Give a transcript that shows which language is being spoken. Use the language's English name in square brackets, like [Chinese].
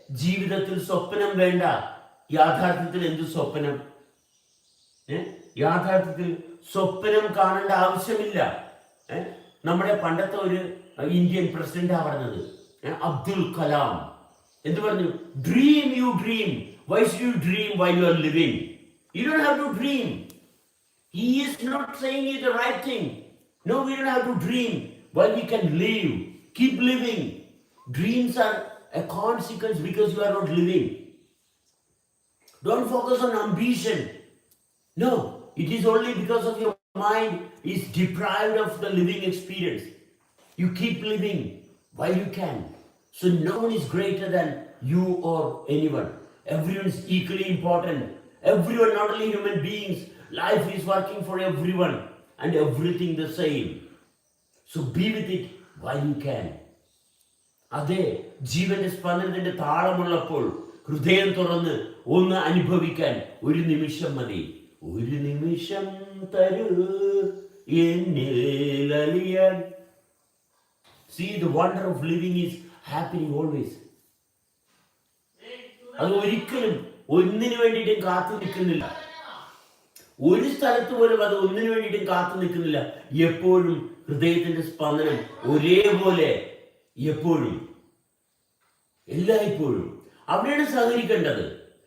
[Malayalam] ജീവിതത്തിൽ സ്വപ്നം വേണ്ട. യാഥാർത്ഥ്യത്തിൽ എന്ത് സ്വപ്നം? യാഥാർത്ഥ്യത്തിൽ സ്വപ്നം കാണേണ്ട ആവശ്യമില്ല. നമ്മുടെ പണ്ടത്തെ ഒരു ഇന്ത്യൻ പ്രസിഡന്റാ പറഞ്ഞത്, അബ്ദുൽ കലാം. എന്ത് പറഞ്ഞു? [English] Dream you dream. Why should you dream while you are living? You don't have to dream. He is not saying it the right thing. No, we don't have to dream while we can live. Keep living. Dreams are a consequence because you are not living. Don't focus on ambition. No, it is only because of your mind is deprived of the living experience. You keep living while you can. So no one is greater than you or anyone. Everyone is equally important. Everyone, not only human beings, life is working for everyone and everything the same. So be with it while you can. [Malayalam] അതെ, ജീവന്റെ സ്പന്ദനത്തിന്റെ താളമുള്ളപ്പോൾ ഹൃദയം തുറന്ന് ഒന്ന് അനുഭവിക്കാൻ ഒരു നിമിഷം മതി. ഒരു നിമിഷം തരൂ എന്നിൽ അലിയാൻ. [English] See, the wonder of living is happening always. [Malayalam] അത് ഒരിക്കലും ഒന്നിനു വേണ്ടിയിട്ടും കാത്തു നിൽക്കുന്നില്ല. ഒരു സ്ഥലത്ത് പോലും അത് ഒന്നിനു വേണ്ടിയിട്ടും കാത്തു നിൽക്കുന്നില്ല. എപ്പോഴും ഹൃദയത്തിന്റെ സ്പന്ദനം ഒരേപോലെ, എപ്പോഴും, എല്ലായ്പ്പോഴും അവിടെയാണ് സഹകരിക്കേണ്ടത്.